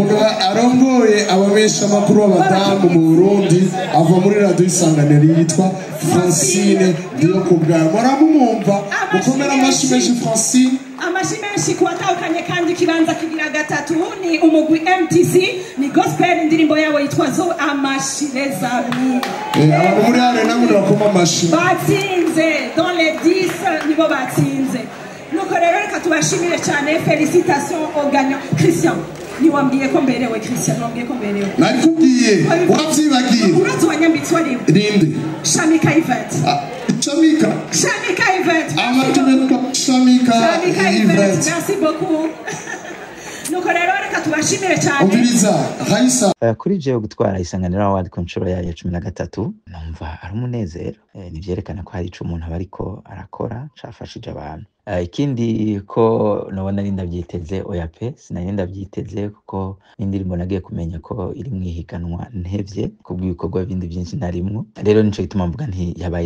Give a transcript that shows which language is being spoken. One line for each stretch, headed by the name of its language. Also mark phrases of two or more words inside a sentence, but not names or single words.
Rundi: umuntu arongoye abamenyesha amakuru b'abadamu mu Burundi ava muri radio Isanganiro yitwa Francine Ndihokubwayo muramumumva mukomera amashi menshi Francine amashi menshi kuwatahukanye kandi kibanza kigira gatatu ni umugwi MTC ni gospel indirimbo yabo yitwa zo amashi
French: les amis
Rundi: abantu muri hano namwe bakoma amashi batsinze
French: dans les 10
Rundi: nibo batsinze nuko rero reka tubashimire cyane
French: félicitations au gagnant
Rundi: Christian niwambwiye ko mberewe Christian niwambwiye ko mberewe nari kubwiye wavyibagiye urazi wanyambitswa rimwe rinde Shamika Event Shamika Event Shamika Event
French: merci beaucoup
Rundi: nuko rero reka tubashimire cyane umviriza Raisa kuri jewe gutwara Isanganiro Award ku nshuro yayo 13 numva ari umunezero nivyerekana ko hari ico umuntu aba ariko arakora cafashije abantu ikindi ko nabona ari ndavyiteze oya pe sinari ndavyiteze kuko n'indirimbo nagiye kumenya ko iri mwihiganwa ntevye kubw'ibikorwa bindi byinshi narimwo rero nico gituma mvuga nti yabaye